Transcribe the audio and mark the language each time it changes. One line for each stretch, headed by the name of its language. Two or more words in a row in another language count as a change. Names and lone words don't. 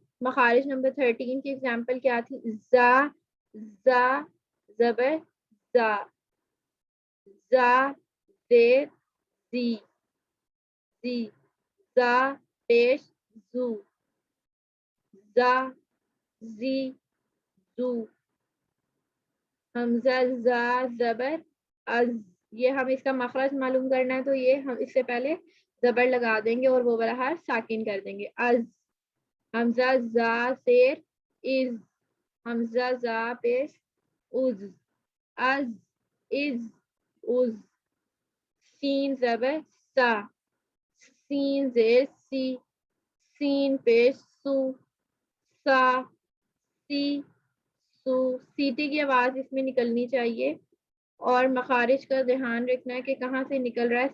Urdu: مخارج نمبر 13 کی ایگزامپل کیا تھی؟ زا زا زبر زا, زا زیر زی زی, زا پیش زو, زا زی زو, حمزہ زا زبر از. یہ ہم اس کا مخرج معلوم کرنا ہے تو یہ ہم اس سے پہلے زبر لگا دیں گے اور وہ والا حرف ساکن کر دیں گے. از. حمزہ زا زیر از, حمزہ زا پیش از, از از از. سین زبر سا سین زیر سی، سین پیش سو، سا، سی، سو. سیٹی کی آواز اس میں نکلنی چاہیے اور مخارج کا دھیان رکھنا ہے کہ کہاں سے نکل رہا ہے.